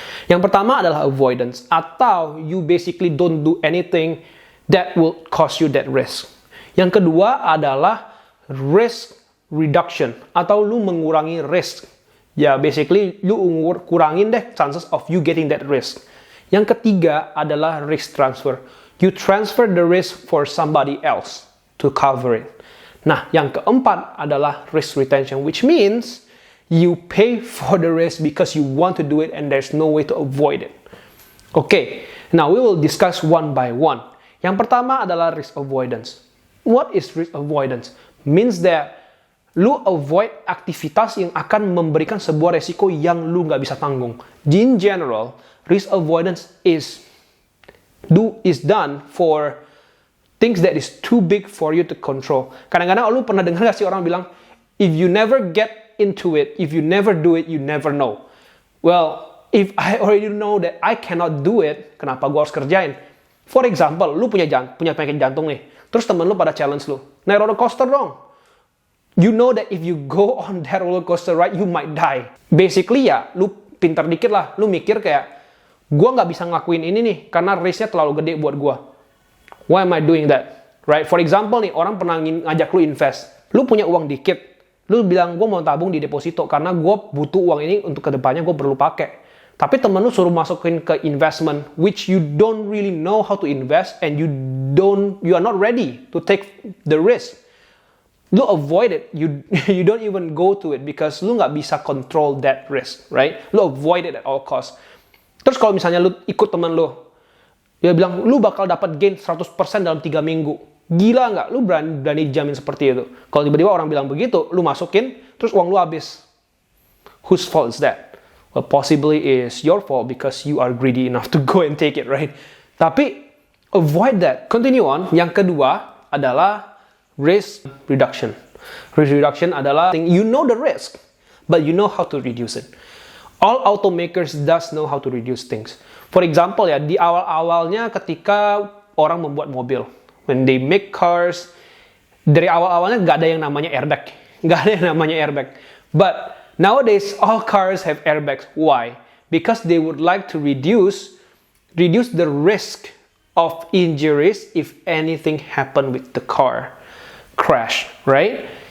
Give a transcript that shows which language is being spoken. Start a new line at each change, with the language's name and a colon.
Indonesian: Yang pertama adalah avoidance, atau
English: you basically don't do anything that will cause you that risk.
Indonesian: Yang kedua adalah risk reduction, atau lu mengurangi risk. Ya,
English: basically
Indonesian: lu kurangin deh
English: chances of you getting that risk.
Indonesian: Yang ketiga adalah risk transfer.
English: You transfer the risk for somebody else to cover it.
Indonesian: Nah, yang keempat adalah
English: risk retention, which means you pay for the risk because you want to do it and there's no way to avoid it. Okay, now we will discuss one by one.
Indonesian: Yang pertama adalah
English: risk avoidance. What is risk avoidance? Means that
Indonesian: lu avoid aktivitas yang akan memberikan sebuah resiko yang lu nggak bisa tanggung.
English: In general, risk avoidance is done for things that is too big for you to control.
Indonesian: Kadang-kadang lu pernah dengar gak sih orang bilang,
English: if you never get into it, if you never do it, you never know. Well, if I already know that I cannot do it,
Indonesian: kenapa gua harus kerjain?
English: For example,
Indonesian: lu punya penyakit jantung nih, terus temen lu pada challenge lu, naik roller coaster dong.
English: You know that if you go on that roller coaster ride, you might die. Basically
Indonesian: ya, lu pintar dikit lah, lu mikir kayak, gua nggak bisa ngelakuin ini nih, karena risk-nya terlalu gede buat gua.
English: Why am I doing that? Right? For example
Indonesian: nih, orang pernah ngajak lu invest, lu punya uang dikit, lu bilang gua mau tabung di deposito, karena gua butuh uang ini untuk kedepannya gua perlu pakai. Tapi temen lu suruh masukin ke investment,
English: which you don't really know how to invest, and you are not ready to take the risk.
Indonesian: Lu
English: avoid it, you don't even go to it because
Indonesian: lu nggak bisa
English: control that risk, right?
Indonesian: Lu avoid it at all costs. Terus kalau misalnya lu ikut teman lu, dia bilang lu bakal dapat gain 100% dalam 3 minggu. Gila nggak? Lu berani jamin seperti itu? Kalau tiba-tiba orang bilang begitu, lu masukin, terus uang lu habis. Whose fault is that?
English: Well, possibly is your fault because you are greedy enough to go and take it, right?
Indonesian: Tapi
English: avoid that. Continue on.
Indonesian: Yang kedua adalah risk reduction.
English: Risk reduction
Indonesian: adalah
English: you know the risk, but you know how to reduce it. All automakers does know how to reduce things. For example
Indonesian: ya, di awal-awalnya ketika orang membuat mobil,
English: when they make cars,
Indonesian: dari awal-awalnya nggak ada yang namanya airbag. Nggak ada yang namanya airbag.
English: But nowadays, all cars have airbags. Why? Because they would like to reduce the risk of injuries if anything happen with the car crash, right?